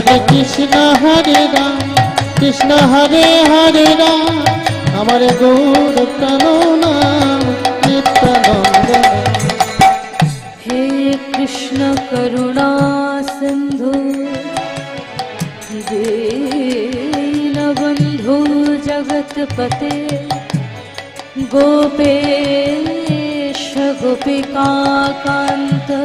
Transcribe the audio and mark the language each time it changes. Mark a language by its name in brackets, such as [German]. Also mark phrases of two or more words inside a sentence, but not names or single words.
[Bangla] কৃষ্ণ হরে রাম কৃষ্ণ হরে হরে রাম আমার গৌর প্রাণনাম নিত্যানন্দ [Sanskrit] हे कृष्ण करुणा सिंधु दीनबंधु जगतपते गोपेश गोपिकाकांत